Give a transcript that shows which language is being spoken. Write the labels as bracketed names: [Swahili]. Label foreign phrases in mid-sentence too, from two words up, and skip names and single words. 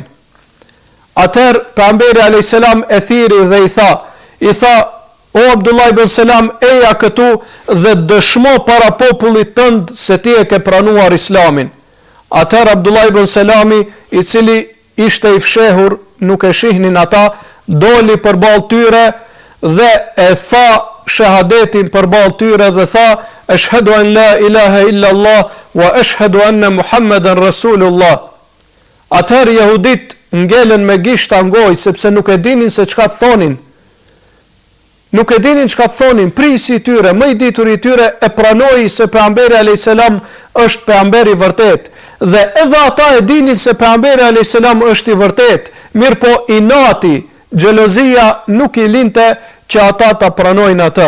[Albanian] Atëherë pejgamberi [Arabic] عليه السلام [Albanian] e thiri dhe i tha: o Abdullah ibn Selam, eja këtu dhe dëshmo para popullit tënd se ti e ke pranuar Islamin. Atëherë Abdullah ibn Selami, i cili ishte i fshehur, nuk e shihnin ata, doli përballë tyre dhe e tha shahadetin përballë tyre dhe tha: [Arabic] "أشهد أن لا إله إلا الله وأشهد أن محمدا رسول الله." [Albanian] Atëherë jehudit ngelen me gishta ngoj, sepse nuk e dinin se çka të thonin. Nuk e dinin çka të thonin, prisi i tyre, më i ditur i tyre e pranoi se pejgamberi [Arabic] عليه السلام [Albanian] është pejgamber i vërtet, dhe edhe ata e dinin se pejgamberi [Arabic] عليه السلام [Albanian] është i vërtet, mirë po inati, xhelozia nuk i linte që ata ta pranojnë atë.